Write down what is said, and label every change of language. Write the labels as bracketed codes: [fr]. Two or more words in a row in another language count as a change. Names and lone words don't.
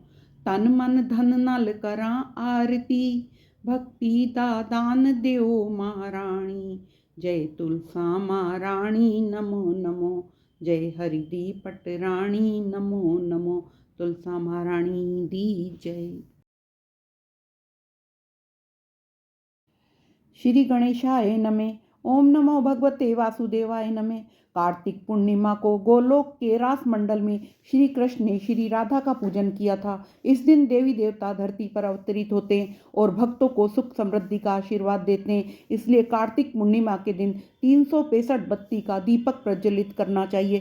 [pa] ਤਨ ਮਨ ਧਨ ਨਾਲ ਕਰਾਂ ਆਰਤੀ, ਭਗਤੀ ਦਾ ਦਾਨ ਦਿਓ ਮਹਾਰਾਣੀ। ਜੈ ਤੁਲਸਾ ਮਹਾਰਾਣੀ ਨਮੋ ਨਮੋ, ਜੈ ਹਰਿ ਦੀ ਪਟਰਾਣੀ ਨਮੋ ਨਮੋ। ਤੁਲਸਾ ਮਹਾਰਾਣੀ ਦੀ ਜੈ। [sa] श्री गणेशाय नमः। ओम नमो भगवते वासुदेवाय नमः। [hi] कार्तिक पूर्णिमा को गोलोक के रास मंडल में श्री कृष्ण ने श्री राधा का पूजन किया था। इस दिन देवी देवता धरती पर अवतरित होते हैं और भक्तों को सुख समृद्धि का आशीर्वाद देते हैं। इसलिए कार्तिक पूर्णिमा के दिन 365 बत्ती का दीपक प्रज्वलित करना चाहिए।